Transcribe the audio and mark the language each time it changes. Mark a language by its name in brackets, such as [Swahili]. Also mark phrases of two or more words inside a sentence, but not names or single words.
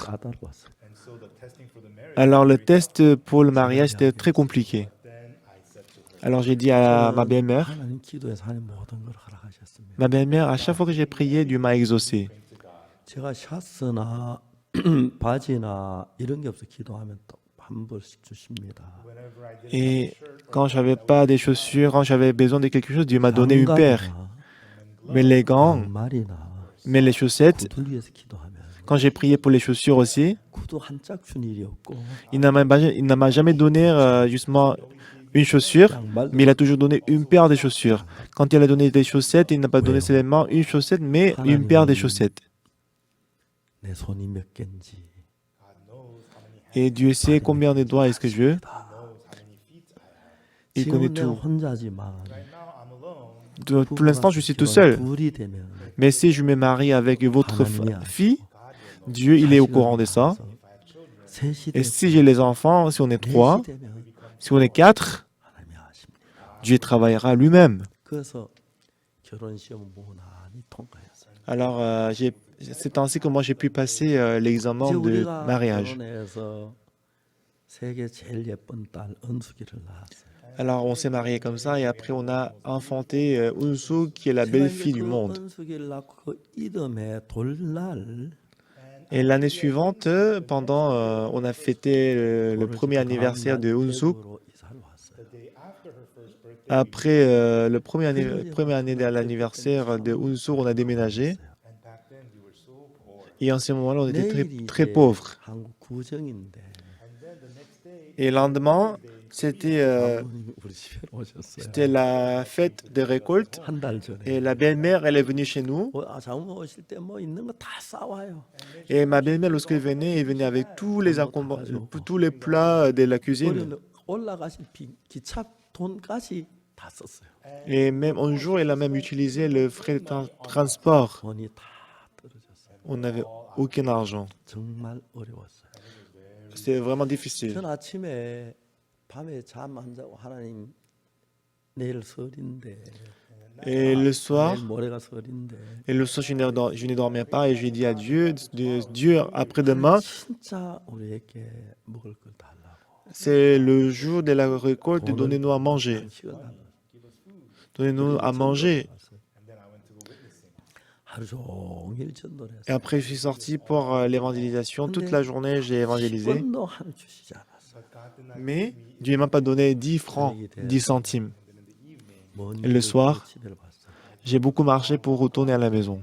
[Korean] 까다로웠어요. [French] Alors le test pour le mariage était très compliqué. Alors j'ai dit à ma belle-mère, [Korean] 하나님 기도에서 하나님 모든 걸 허락하셨습니다. [French] ma belle-mère, à chaque fois que j'ai prié, Dieu m'a exaucé. [Korean] 제가 샤스나 바지나 이런 게 없어 기도하면 또 한 벌씩 주십니다. [French] Et quand j'avais pas des chaussures, quand j'avais besoin de quelque chose, Dieu m'a donné une paire. Mais les gants, [Korean] 양말이나 [French] mais les chaussettes, [Korean] 구두를 위해서 기도하면 [French] quand j'ai prié pour les chaussures aussi, [Korean] 구두 한 짝 준 일이 없고 [French] il ne m'a jamais donné justement une chaussure, [Korean] 양말 [French] mais il a toujours donné une paire de chaussures. Quand il a donné des chaussettes, il n'a pas donné seulement une chaussette, mais une paire de chaussettes. [Korean] 내 손이 몇 개인지. [French] Et Dieu sait combien de doigts est-ce que je veux. Il connaît [Korean] 지금은 내가 [French] tout. [Korean] 혼자지만 [French] Pour l'instant, je suis tout seul. [Korean] 둘이 되면 [French] Mais si je me marie avec votre fille, Dieu, il est au courant de ça. [Korean] 셋이 [French] Et [Korean] 되면 [French] si j'ai les enfants, si on est trois, [Korean] 넷이 되면 [French] si on est quatre, [Korean] 하나님이 하십니다. [French] Dieu travaillera lui-même. [Korean] 그래서 결혼 시험 무난히 통과했어요. [French] Alors, c'est ainsi que moi j'ai pu passer l'examen [Korean] 이제 [French] de [Korean] 우리가 [French] mariage. [Korean] 결혼해서 세계 제일 예쁜 딸 은숙이를 낳았어요. [French] Alors, on s'est marié comme ça et après on a enfanté Unsu, qui est la [Korean] 제가 [French] belle-fille [Korean] 이제 [French] du [Korean] 그 [French] monde. [Korean] 은숙이를 낳고 그 이듬해 돌날 [French] Et l'année suivante, pendant, on a fêté le premier anniversaire de Unsu. [Korean] 미국으로 이사를 왔어요. [French] Après le premier année de l'anniversaire de Unsu, on a déménagé. Et en ce moment-là, on était très, [Korean] 내일이 [French] très [Korean] 이제 [French] pauvres. [Korean] 한국 구정인데 [French] Et le lendemain, c'était [Korean] 장모님이 우리 집에 오셨어요. [French] la fête de récolte. [Korean] 한 달 전에. [French] Et la belle-mère, elle est venue chez nous. [Korean] 장모 오실 때 뭐 있는 거 다 싸와요. [French] Et ma belle-mère, lorsqu'elle venait, elle venait avec tous les plats de la cuisine. [Korean] 우리는 올라가실 기차 돈까지 다 썼어요. [French] Et même un jour, elle a même utilisé le frais de transport. [Korean] 돈이 다 떨어졌어요. [French] On n'avait aucun argent. [Korean] 정말 어려웠어요. [French] C'était vraiment difficile. [Korean] 전 아침에 밤에 잠 안 자고 하나님 내일 설인데 [French] Et le soir, [Korean] 내일 모레가 설인데 [French] je ne dormais pas et je lui ai dit à Dieu, Dieu, après-demain, [Korean] 진짜 우리에게 먹을 걸 달라고 [French] c'est le jour de la récolte, donnez-nous à manger. [Korean] 시간 [French] Donnez-nous à manger. [Korean] 하루 종일 전도를 [French] Et [Korean] 했어요. [French] après, je suis sorti pour l'évangélisation. Toute la journée, j'ai évangélisé. [Korean] 10원도 하나 주시지 않았어요. [French] Mais Dieu ne m'a pas donné 10 francs, 10 centimes. [Korean] 먼 [French] Et le soir, [Korean] 집에를 봤어요. [French] j'ai beaucoup marché pour retourner à la maison.